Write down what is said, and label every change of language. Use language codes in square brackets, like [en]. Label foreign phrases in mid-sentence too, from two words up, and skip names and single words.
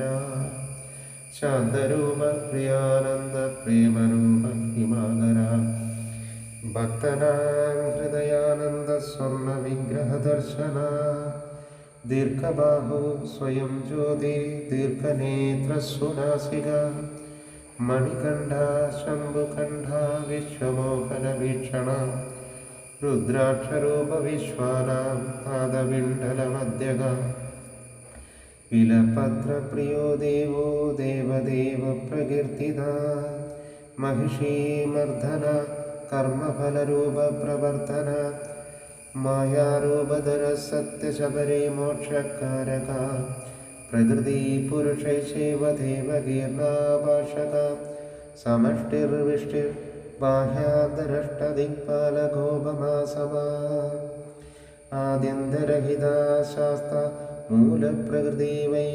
[sa] ശാന്തരൂപ പ്രിയാനന്ദ പ്രേമരൂപ ഹിമാകര ഭക്തനാം ഹൃദയാനന്ദ സ്വർണ്ണ വിഗ്രഹ ദർശന ദീർഘബാഹു സ്വയം ജ്യോതി ദീർഘനേത്ര സുനാസിക മണികണ്ഠ ശംഭുകണ്ഠ വിശ്വമോഹന വീക്ഷണ രുദ്രാക്ഷരൂപ വിശ്വാനാം പാദവിണ്ഡലമധ്യക വിലപത്രപ്രിയോ ദേവോ ദേവദേവ പ്രകീർത്തിത महिषीमर्दन कर्मफलरूप प्रवर्तन मायारूपधर सत्यशबरे मोक्षकारक प्रकृति पुरुषैषेव देवगीर्णाभाषक समष्टिर्विष्टिर्बाह्यान्तरष्टदिक्पालकोपमासमा आद्यन्तरहिता शास्ता मूलप्रकृतिवय्य